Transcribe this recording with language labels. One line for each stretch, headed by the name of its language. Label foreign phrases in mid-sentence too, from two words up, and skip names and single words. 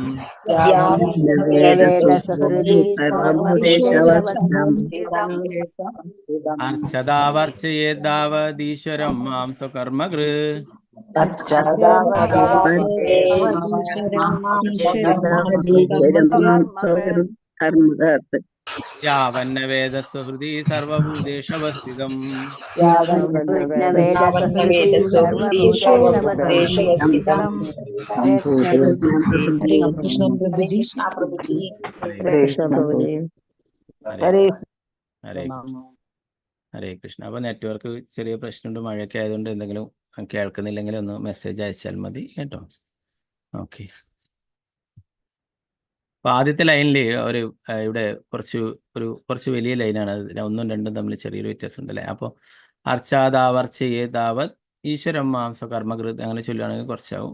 Sanskrit: अर्चदावर्चयेतावदीश्वरं मां सुकर्मकृत् यावन्न वेद सुहृदि सर्वभूतेष्वस्थितम्. ഹരേ കൃഷ്ണ.
Malayalam: അപ്പോൾ നെറ്റ്വർക്ക് ചെറിയ പ്രശ്നമുണ്ട്, മഴയൊക്കെ ആയതുകൊണ്ട് എന്തെങ്കിലും കേൾക്കുന്നില്ലെങ്കിൽ ഒന്ന് മെസ്സേജ് അയച്ചാൽ മതി കേട്ടോ. ഓക്കെ. അപ്പോൾ ആദ്യത്തെ ലൈനിൽ ഇവിടെ കുറച്ച് വലിയ ലൈനാണ്. ഒന്നും രണ്ടും തമ്മിൽ ചെറിയൊരു വ്യത്യാസം ഉണ്ടല്ലേ. അപ്പോൾ
Sanskrit: അർച്ചാദാവർച്ചയേതാവത് ഈശ്വരം മാംസ കർമ്മകൃത്
Malayalam: അങ്ങനെ ചൊല്ലുകയാണെങ്കിൽ കുറച്ചാവും.